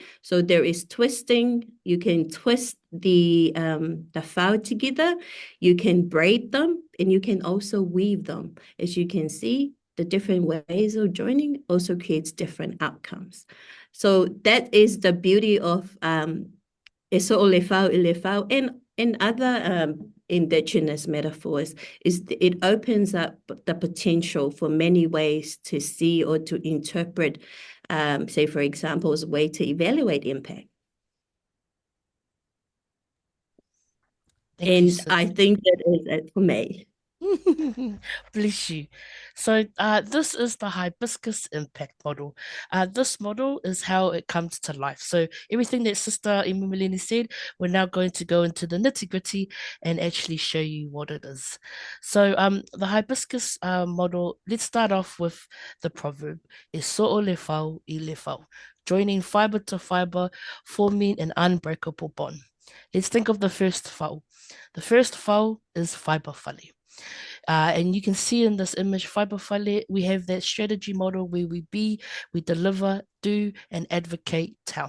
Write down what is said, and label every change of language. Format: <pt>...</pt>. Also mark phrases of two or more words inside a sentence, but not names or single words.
<en>So there is twisting. You can twist the file together. You can braid them, and you can also weave them. As you can see, the different ways of joining also creates different outcomes. So that is the beauty of</en> <sm>eso o le fau,</sm> <en>and other Indigenous metaphors, is it opens up the potential for many ways to see or to interpret, say, for example, as a way to evaluate impact. I think that is it for me. Bless you. So this is the Hibiscus Impact Model. This model is how it comes to life. So everything that Sister Emeline said, we're now going to go into the nitty-gritty and actually show you what it is. So the Hibiscus model, let's start off with the proverb,</en> <sm>e so'o le fau I le fau,</sm> <en>joining fiber to fiber, forming an unbreakable bond. Let's think of the first fau. The first fau is Fibre Fale. And you can see in this image, Fibre Fale, we have that strategy model where we deliver, do, and advocate, tell.</en>